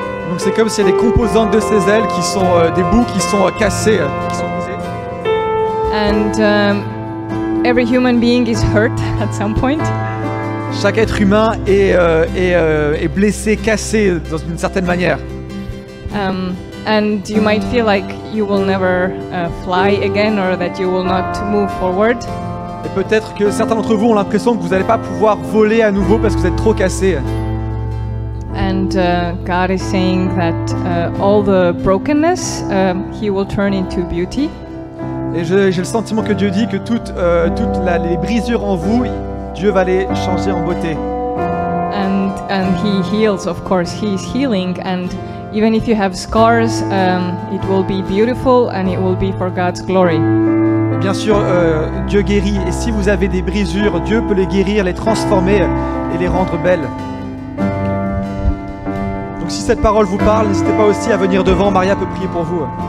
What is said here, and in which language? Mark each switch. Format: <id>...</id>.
<fr>Donc c'est comme s'il y a des composantes de ces ailes qui sont des bouts qui sont cassés, qui sont brisés.</fr> <en>And every human being is hurt at some point.</en> <fr>Chaque être humain est blessé, cassé d'une certaine manière.</fr> <en>And you might feel like you will never fly again or that you will not move forward.</en> <fr>Et peut-être que certains d'entre vous ont l'impression que vous n'allez pas pouvoir voler à nouveau parce que vous êtes trop cassé.</fr> <en>And God is saying that all the brokenness He will turn into beauty.</en> <fr>Et j'ai le sentiment que Dieu dit que toutes les brisures en vous, Dieu va les changer en beauté.</fr> <en>And He heals, of course. He is healing, and even if you have scars, it will be beautiful and it will be for God's glory.</en> <fr>Et bien sûr, Dieu guérit. Et si vous avez des brisures, Dieu peut les guérir, les transformer et les rendre belles. Donc si cette parole vous parle, n'hésitez pas aussi à venir devant. Maria peut prier pour vous.</fr>